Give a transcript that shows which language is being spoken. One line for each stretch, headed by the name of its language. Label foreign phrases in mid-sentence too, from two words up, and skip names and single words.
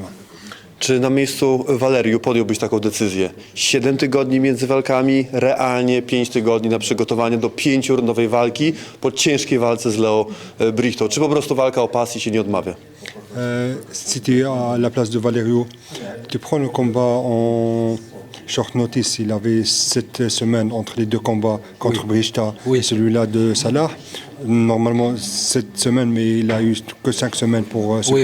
Polish: Czy na miejscu Waleriu podjąłbyś taką decyzję? 7 tygodni między walkami, realnie 5 tygodni na przygotowanie do 5-rundowej walki po ciężkiej walce z Leo Brichtą. Czy po prostu walka o pas i się nie odmawia?
French: Si tu es à la place de Valeriu, tu prends le combat
English: short notice,
French: il avait 7 semaines entre les deux combats contre Brista Oui. et celui-là de Salah. Normalement 7 semaines, mais il a eu que 5 semaines pour se